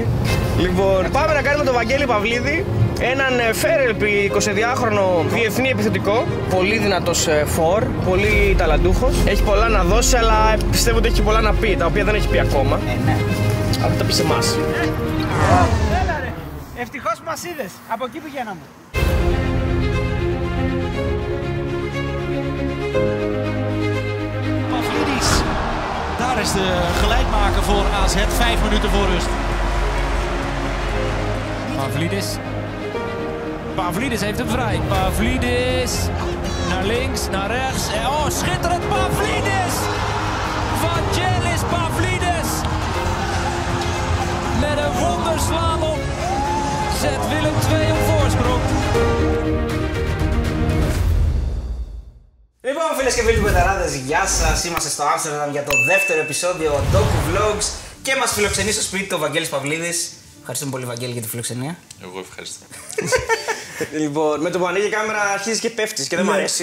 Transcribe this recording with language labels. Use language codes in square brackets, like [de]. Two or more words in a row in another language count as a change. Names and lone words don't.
[el] Λοιπόν, πάμε να κάνουμε τον Βαγγέλη Παυλίδη. Έναν φέρελπι 22χρονο διεθνή επιθετικό. Πολύ δυνατός φορ, πολύ ταλαντούχος. Έχει πολλά να δώσει, αλλά πιστεύω ότι έχει πολλά να πει, τα οποία δεν έχει πει ακόμα. Ναι. Αλλά θα τα πει σε εμάς. Έλα ρε, ευτυχώς που μας είδες. Από εκεί πηγαίναμε. [nl] Pavlidis. Daar is de gelijkmaker voor AZ, 5 minuten voor rust. Pavlidis heeft hem vrij. Pavlidis naar links, naar rechts. En oh, schitterend Pavlidis! Vangelis Pavlidis! Met een wonderslalom zet Willem II op voorsprong. [el] Λοιπόν, φίλες και φίλοι του Πεταράδες, γεια σας. Είμαστε στο Άμστερνταμ για το δεύτερο επεισόδιο Doku Vlogs και μας φιλοξενεί στο σπίτι του ο Βαγγέλης Παυλίδης. Ευχαριστούμε πολύ, Βαγγέλη, για τη φιλοξενία. Εγώ ευχαριστώ. Λοιπόν, με το που ανοίγει η κάμερα αρχίζει και πέφτει και δεν μου αρέσει.